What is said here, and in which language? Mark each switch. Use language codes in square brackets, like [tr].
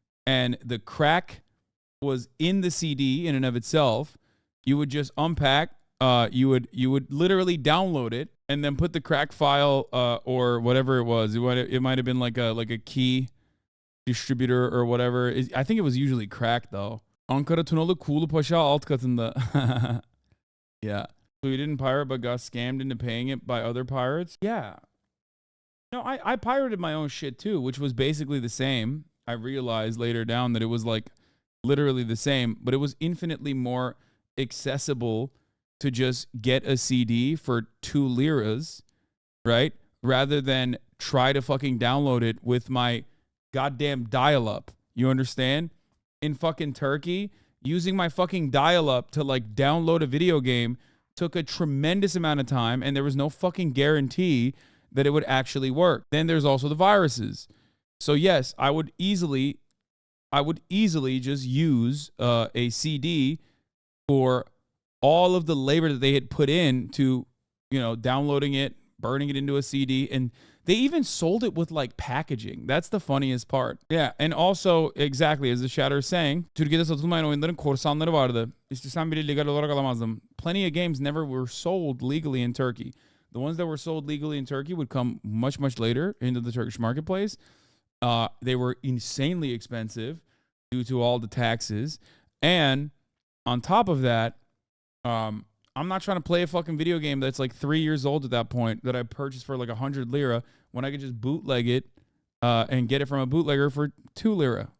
[en] And the crack was in the CD in and of itself. You would just unpack, you would literally download it and then put the crack file or whatever it was. It might have been like a key distributor or whatever. I think it was usually crack though. [tr] Ankara Tunalı Kuğulu Paşa alt katında. [en] Yeah. So you didn't pirate but got scammed into paying it by other pirates? Yeah. No, I pirated my own shit too, which was basically the same. I realized later down that it was like literally the same, but it was infinitely more accessible to just get a CD for 2 liras, right? Rather than try to fucking download it with my goddamn dial-up. You understand? In fucking Turkey, using my fucking dial-up to like download a video game took a tremendous amount of time, and there was no fucking guarantee that it would actually work. Then there's also the viruses. So yes, I would easily just use a CD for all of the labor that they had put in to, downloading it, burning it into a CD, and they even sold it with like packaging. That's the funniest part. Yeah, and also exactly as the Shatter is saying, [tr] Türkiye'de satılmayan oyunların korsanları vardı. İstesem bile legal olarak alamazdım. [en] Plenty of games never were sold legally in Turkey. The ones that were sold legally in Turkey would come much, much later into the Turkish marketplace. They were insanely expensive due to all the taxes. And on top of that, I'm not trying to play a fucking video game that's like 3 years old at that point that I purchased for like 100 lira when I could just bootleg it and get it from a bootlegger for 2 lira.